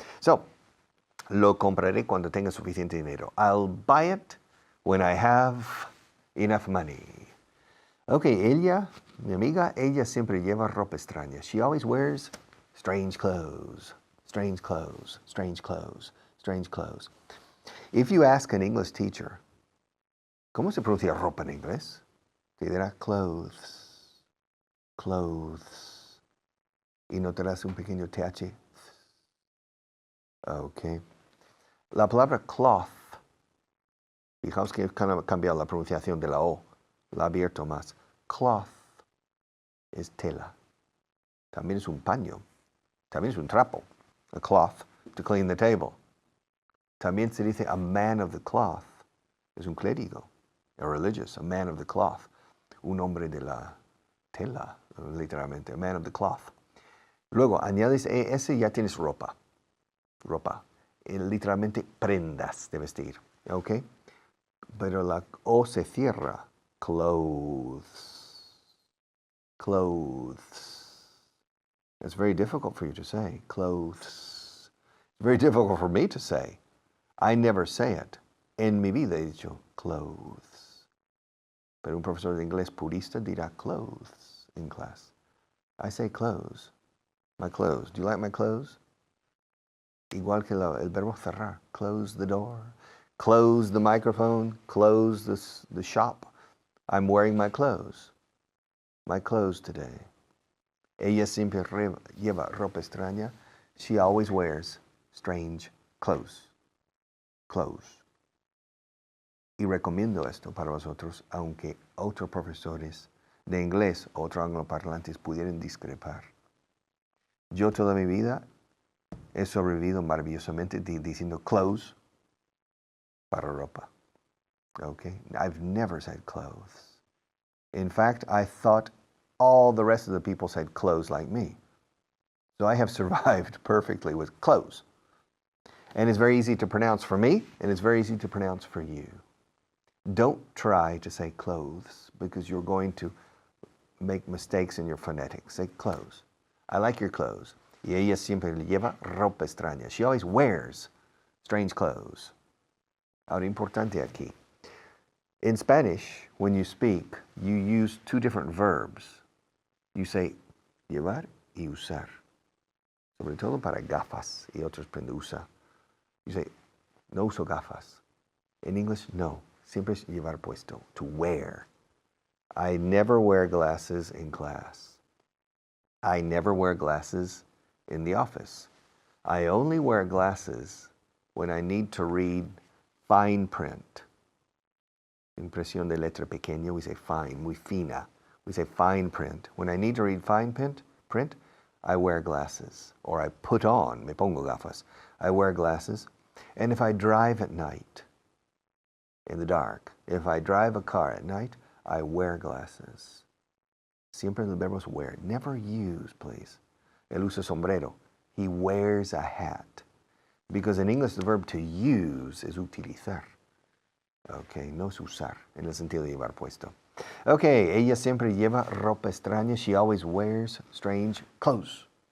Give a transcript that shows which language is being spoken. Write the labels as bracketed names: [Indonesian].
[Spanish] So, lo compraré cuando tenga suficiente dinero. [English] I'll buy it when I have enough money. [Spanish] Okay, ella, mi amiga, ella siempre lleva ropa extraña. [English] She always wears strange clothes. Strange clothes, strange clothes, strange clothes. If you ask an English teacher, [Spanish] ¿cómo se pronuncia ropa en inglés? Te dirá clothes, clothes. Y notarás un pequeño TH. Okay. La palabra cloth, fijaos que he cambiado la pronunciación de la O, la he abierto más. Cloth es tela. También es un paño. También es un trapo. [English] A cloth to clean the table. [Spanish] También se dice [English] a man of the cloth. [Spanish] Es un clérigo, [English] a religious, a man of the cloth. [Spanish] Un hombre de la tela, literalmente, [English] a man of the cloth. [Spanish] Luego, añades ES y ya tienes ropa. Ropa. Literalmente prendas de vestir. ¿Ok? Pero la O se cierra. Clothes. [English] Clothes. It's very difficult for you to say. Clothes. Very difficult for me to say. I never say it. [Spanish] En mi vida he dicho clothes. Pero un profesor de inglés purista dirá [English] clothes in class. I say clothes. My clothes. Do you like my clothes? [Spanish] igual que el verbo cerrar. [English] Close the door, close the microphone, close the shop. I'm wearing my clothes today. [Spanish] Ella siempre lleva ropa extraña. [English] She always wears strange clothes. [Spanish] Y recomiendo esto para vosotros, aunque otros profesores de inglés, otros angloparlantes pudieran discrepar. Yo toda mi vida he sobrevivido maravillosamente diciendo clothes para ropa. Okay? [English] I've never said clothes. In fact, I thought all the rest of the people said clothes like me. So I have survived perfectly with clothes. And it's very easy to pronounce for me, and it's very easy to pronounce for you. Don't try to say clothes because you're going to make mistakes in your phonetics. Say clothes. I like your clothes. [Spanish] Y ella siempre lleva ropa extraña. [English] She always wears strange clothes. [Spanish] Ahora, importante aquí. [English] In Spanish, when you speak, you use two different verbs. You say llevar y usar. [Spanish] Sobre todo para gafas y otros prende usa. [English] You say, [Spanish] no uso gafas. [English] In English, no. [Spanish] Siempre es llevar puesto, to wear. [English] I never wear glasses in class. I never wear glasses in the office. I only wear glasses when I need to read fine print. [Spanish] Impresión de letra pequeña, [English] we say fine, [Spanish] muy fina. [English] We say fine print. When I need to read fine print, I wear glasses. Or I put on, [Spanish] me pongo gafas. [English] I wear glasses. And if I drive at night, in the dark, if I drive a car at night, I wear glasses. [Spanish] Siempre el verbo es wear. [English] Never use, please. [Spanish] Él usa sombrero. [English] He wears a hat. Because in English, the verb to use is utilizar. [Spanish] Okay, no es usar, en el sentido de llevar puesto. Okay, ella siempre lleva ropa extraña. [English] She always wears strange clothes.